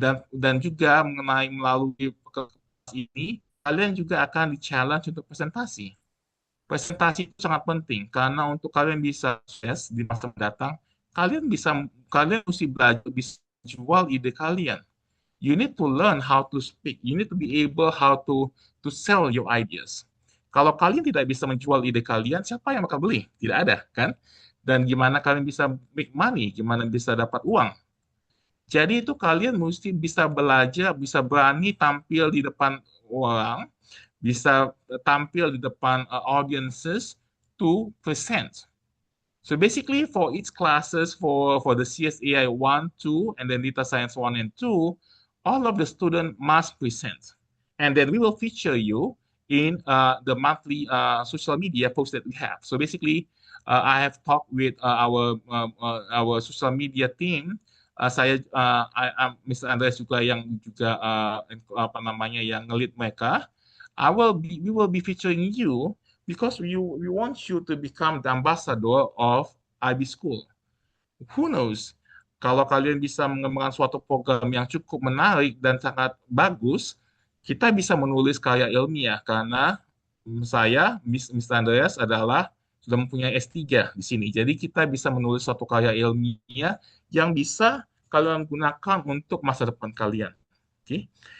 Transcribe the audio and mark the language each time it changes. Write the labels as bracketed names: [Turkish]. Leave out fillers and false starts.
[Indonesian] Dan juga melalui kelas ini, kalian juga akan di-challenge untuk presentasi. Presentasi itu sangat penting karena untuk kalian bisa sukses di masa mendatang, kalian mesti belajar bisa jual ide kalian. [English] You need to learn how to speak. You need to be able how to sell your ideas. [Indonesian] Kalau kalian tidak bisa menjual ide kalian, siapa yang bakal beli? Tidak ada, kan? Dan gimana kalian bisa [English] make money? [Indonesian] Gimana bisa dapat uang? Jadi itu kalian mesti bisa belajar, bisa berani tampil di depan orang, bisa tampil di depan [English] audiences to present. So basically for each classes for the CSAI 1, 2, and then data science 1 and 2, all of the students must present. And then we will feature you in the monthly social media posts that we have. So basically, I have talked with our social media team. [Indonesian] Mr. Andreas juga yang juga apa namanya yang ngelit mereka. [English] We will be featuring you because we want you to become the ambassador of IB School. Who knows? [Indonesian] Kalau kalian bisa mengembangkan suatu program yang cukup menarik dan sangat bagus, kita bisa menulis karya ilmiah karena saya, Mr. Andreas adalah sudah mempunyai S3 di sini. Jadi kita bisa menulis suatu karya ilmiah yang bisa kalian gunakan untuk masa depan kalian. Oke.